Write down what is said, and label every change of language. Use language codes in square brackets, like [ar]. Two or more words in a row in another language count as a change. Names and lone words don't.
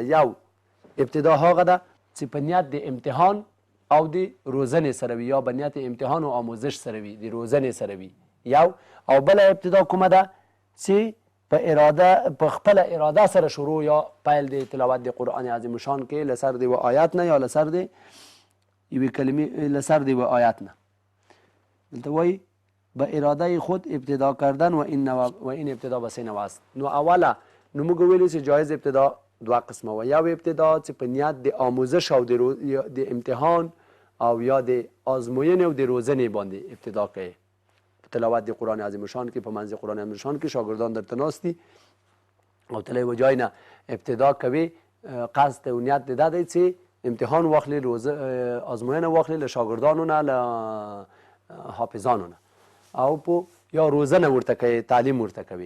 [ps] یو ابتدا هغه ده چې په نیت د امتحان او د روزنې سره وي، یا په نیت امتحان او آموزش سره وي، د روزنې سره وي یو. او بله ابتدا کومه ده چې په اراده په خپله اراده سره شروع یا پیل د تلاوت د قرآن عظیم شان کې له سر د یوه آیات نه یا له سر د یوې کلمې له سر د یوه آیات نه. دلته وایي [fa] به اراده خود ابتدا کردن و این ابتدا به سین است. [ps] نو اوله نو موږ ویلي چې جایز ابتدا دوه قسمه و. یو ابتدا چې په نیت د آموزش او د امتحان او یا د آزموینې او د روزنې باندې ابتدا کوي. تلاوت د قرآن عظیم شان کې په منځ قرآن عظیم شان کې شاګردان درته ناست دي او ته له یوه ځای نه ابتدا کوي، قصد او نیت د ده دی چې امتحان واخلي، آزموینه واخلي له شاګردانو نه، له حافظانو نه، او په یا روزنه ورته کوي، تعلیم ورته کوي.